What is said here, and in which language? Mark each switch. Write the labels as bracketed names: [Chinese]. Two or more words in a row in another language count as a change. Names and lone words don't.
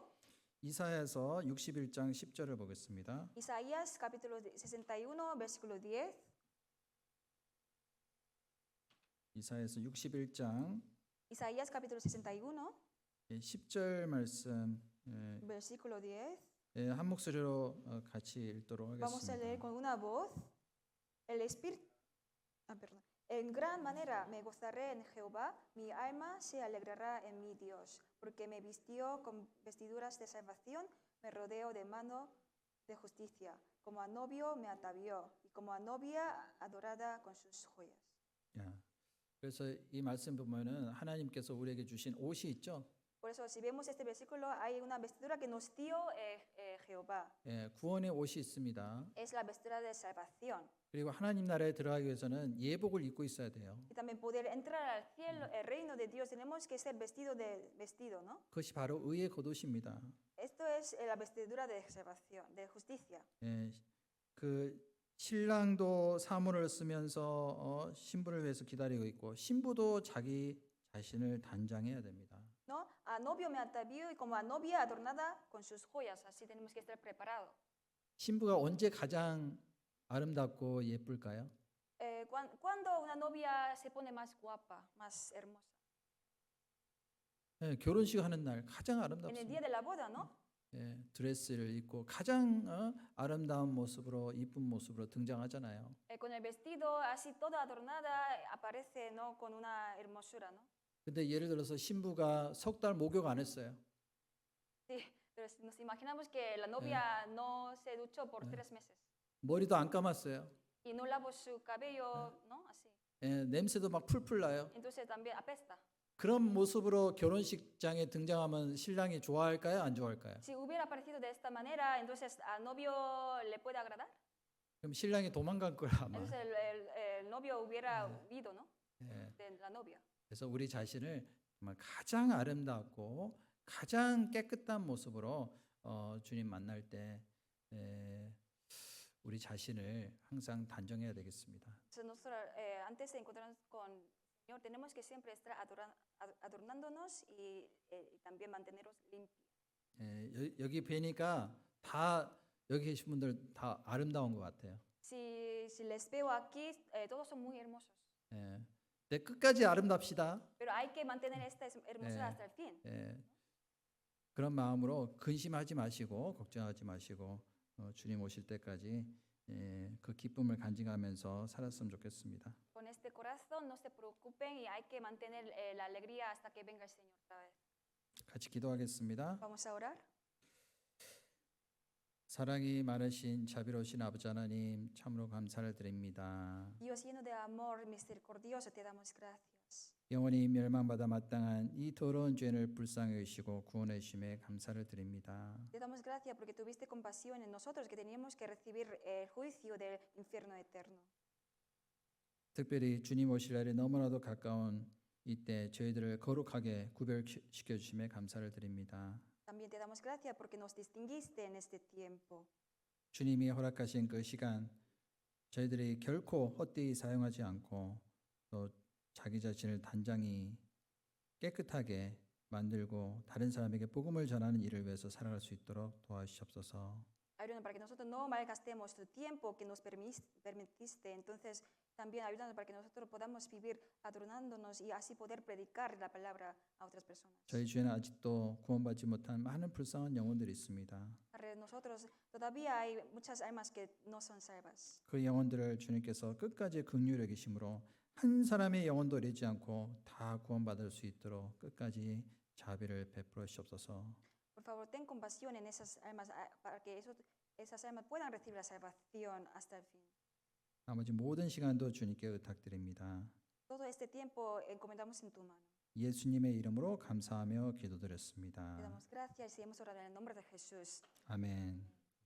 [Korean] 이사야서 61장 10절을 보겠습니다. [Spanish] Isaías capítulo 61, versículo 10. [Korean] 이사야서 61장 [Spanish] Isaías capítulo 61, [Korean] 10절 말씀 [Spanish] versículo 10. [Korean] 한 목소리로 같이 읽도록 [Spanish] Vamos a leer [Korean] 하겠습니다. [Spanish] con una voz. El espíritu, En gran manera me gozaré en Jehová, mi alma se alegrará en mi Dios, porque me vistió con vestiduras de salvación, me rodeo de mano de justicia, como a novio me atavió, y como a novia adorada con sus joyas. [Korean] 야, 그래서 이 말씀 보면은 하나님께서 우리에게 주신 옷이 있죠. [Spanish] Por eso, si vemos este versículo, hay una vestidura que nos dio Jehová. [Korean] 구원의 옷이 있습니다. [Spanish] Es la vestidura de salvación. [Korean] 그리고 하나님 나라에 들어가기 위해서는 예복을 입고 있어야 돼요. [Spanish] Y también poder entrar al cielo, el reino de Dios, tenemos que ser vestido, ¿no? [Korean] 그것이 바로 의의 겉옷입니다. [Spanish] Esto es la vestidura de salvación, de justicia. [Korean] 그 신랑도 사물을 쓰면서 신부를 위해서 기다리고 있고 신부도 자기 자신을 단장해야 됩니다. [Spanish] ¿No? A novio me atavió y como a novia adornada con sus joyas, así tenemos que estar preparados. [Korean] 신부가 언제 가장 아름답고 예쁠까요? [Spanish] ¿Cuándo una novia se pone más guapa, más hermosa? [Korean] 결혼식 하는 날 가장 [Spanish] En el día [Korean] 아름답습니다. [Spanish] de la boda, ¿no? [Korean] 드레스를 입고 가장 아름다운 모습으로 이쁜 모습으로 등장하잖아요. [Spanish] Con el vestido así toda adornada aparece, ¿no? Con una hermosura, ¿no? [Korean] 근데 예를 들어서 신부가 석 달 목욕 안 했어요. [Spanish] Sí, pero nos imaginamos que la novia no se duchó por 3 meses [Korean] 머리도 안 감았어요. [Spanish] y no lavó su cabello, ¿no? Así. [Korean] 냄새도 막 풀풀 나요. [Spanish] Entonces también apesta. [Korean] 그런 모습으로 결혼식장에 등장하면 신랑이 좋아할까요? 안 좋아할까요? [Spanish] Si hubiera aparecido de esta manera, entonces al novio le puede agradar. [Korean] 그럼 신랑이 도망갈 거야 아마. [Spanish] Entonces el novio hubiera huido, ¿no? [Korean] 예, [Spanish] De la novia. [Korean] 그래서 우리 자신을 정말 가장 아름답고 가장 깨끗한 모습으로 주님 만날 때 우리 자신을 항상 단정해야 되겠습니다. [Spanish] Entonces nosotros antes de encontrarnos con el Señor tenemos que siempre estar adornándonos y también mantenernos limpios. [Korean] 여기 뵈니까 다 여기 계신 분들 다 아름다운 것 같아요. [Spanish] Si les veo aquí, todos son muy hermosos. [Korean] 네, 끝까지 아름답시다. [Spanish] Pero hay que mantener esta hermosura hasta el fin. [Korean] 그런 마음으로 근심하지 마시고 걱정하지 마시고 주님 오실 때까지 그 기쁨을 간직하면서 살았으면 좋겠습니다. [Spanish] Con este corazón no se preocupen y hay que mantener la alegría hasta que venga el Señor otra vez. [Korean] 같이 기도하겠습니다. [Spanish] Vamos a orar. [Korean] 사랑이 많으신 자비로우신 아버지 하나님 참으로 감사를 드립니다. [Spanish] Dios lleno de amor misericordioso, te damos gracias. [Korean] 영원히 멸망받아 마땅한 이 더러운 죄를 불쌍히 여기시고 구원해 주심에 감사를 드립니다. [Spanish] Te damos gracias porque tuviste compasión en nosotros que teníamos que recibir el juicio del infierno eterno. [Korean] 특별히 주님 오실 날이 너무나도 가까운 이때 저희들을 거룩하게 구별시켜 주심에 감사를 드립니다. [Spanish] También te damos gracias porque nos distinguiste en este tiempo. [Korean] 주님이 허락하신 그 시간 저희들이 결코 헛되이 사용하지 않고 또 자기 자신을 단장히 깨끗하게 만들고 다른 사람에게 복음을 전하는 일을 위해서 살아갈 수 있도록 도와주시옵소서. [Spanish] Ayúdanos para que nosotros no malgastemos tu tiempo que nos permitiste. Entonces, también ayúdanos para que nosotros podamos vivir adornándonos y así poder predicar la palabra a otras personas. [Korean] 저희 주에는 아직도 구원받지 못한 많은 불쌍한 영혼들이 있습니다. [Spanish] Alrededor de nosotros todavía hay muchas almas que no son salvas. [Korean] 그 영혼들을 주님께서 끝까지 긍휼히 여기심으로 한 사람의 영혼도 잃지 않고 다 구원받을 수 있도록 끝까지 자비를 베풀어 주옵소서. [Spanish] Por favor, ten compasión en esas almas para que esas almas puedan recibir la salvación hasta el fin. [Korean] 나머지 모든 시간도 주님께 의탁드립니다. [Spanish] Todo este tiempo encomendamos en tu mano. [Korean] 예수님의 이름으로 감사하며 [Spanish] Te [Korean] 기도드렸습니다. [Spanish] damos gracias y hemos orado en el nombre de Jesús. [Korean] 아멘.